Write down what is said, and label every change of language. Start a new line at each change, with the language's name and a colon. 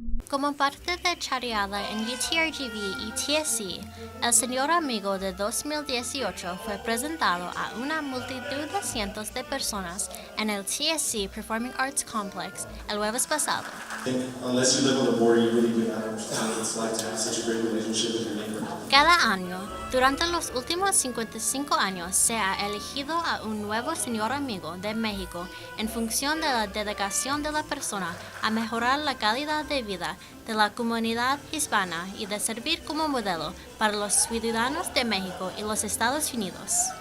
Spanish: Como parte de charreada en UTRGV y TSC, el señor Amigo de 2018 fue presentado a una multitud de cientos de personas en el TSC Performing Arts Complex el jueves pasado.
English: Unless you live on the border, you really do not understand what it's like to have such a great relationship with your neighbor.
Spanish: Cada año, durante los últimos 55 años, se ha elegido a un nuevo señor amigo de México en función de la dedicación de la persona a mejorar la calidad de vida de la comunidad hispana y de servir como modelo para los ciudadanos de México y los Estados Unidos.